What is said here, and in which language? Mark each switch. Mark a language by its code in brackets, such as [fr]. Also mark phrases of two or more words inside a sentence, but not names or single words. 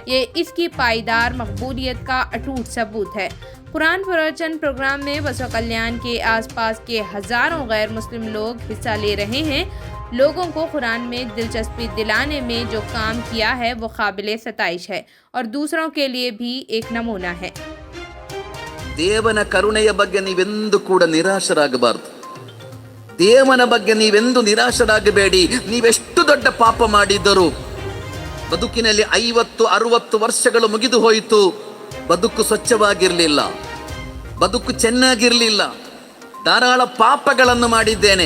[hi] ये इसकी पायदार मकबूलियत का अटूट सबूत है। कुरान प्रवचन प्रोग्राम में बसवा कल्याण के आसपास के हजारों गैर मुस्लिम लोग हिस्सा ले रहे हैं। लोगों को कुरान में दिलचस्पी दिलाने में जो काम किया है वो काबिल सताइश है और दूसरों के लिए भी एक नमूना है। [kn] ದೇವನ ಕರುಣೆಯ ಬಗ್ಗೆ ನೀವೆಂದೂ ಕೂಡ ನಿರಾಶರಾಗಬಾರದು. ದೇವನ ಬಗ್ಗೆ ನೀವೆಂದೂ ನಿರಾಶರಾಗಬೇಡಿ. ನೀವೆಷ್ಟು ದೊಡ್ಡ ಪಾಪ ಮಾಡಿದ್ದರೂ ಬದುಕಿನಲ್ಲಿ 50-60 ವರ್ಷಗಳು ಮುಗಿದು ಹೋಯಿತು, ಬದುಕು ಸ್ವಚ್ಛವಾಗಿರಲಿಲ್ಲ, ಬದುಕು ಚೆನ್ನಾಗಿರಲಿಲ್ಲ, ಧಾರಾಳ ಪಾಪಗಳನ್ನು ಮಾಡಿದ್ದೇನೆ.